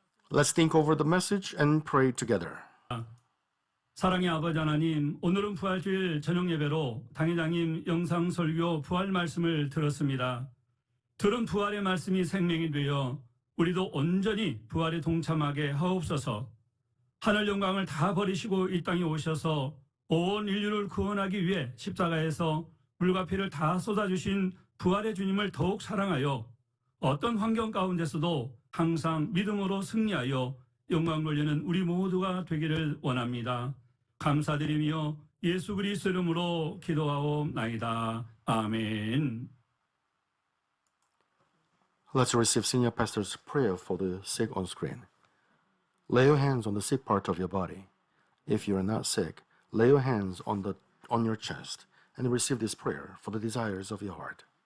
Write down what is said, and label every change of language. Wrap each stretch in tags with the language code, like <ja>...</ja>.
<en>Let's think over the message and pray together.</en> <ko>사랑의 아버지 하나님, 오늘은 부활주일 저녁 예배로 당회장님 영상 설교 부활 말씀을 들었습니다. 들은 부활의 말씀이 생명이 되어 우리도 온전히 부활에 동참하게 하옵소서. 하늘 영광을 다 버리시고 이 땅에 오셔서 온 인류를 구원하기 위해 십자가에서 물과 피를 다 쏟아주신 부활의 주님을 더욱 사랑하여 어떤 환경 가운데서도 항상 믿음으로 승리하여 영광 돌리는 우리 모두가 되기를 원합니다. 감사드리며 예수 그리스도 이름으로 기도하옵나이다. 아멘.</ko> <en>Let's receive Senior Pastor's prayer for the sick on screen. Lay your hands on the sick part of your body. If you are not sick, lay your hands on your chest and receive this prayer for the desires of your heart.</en>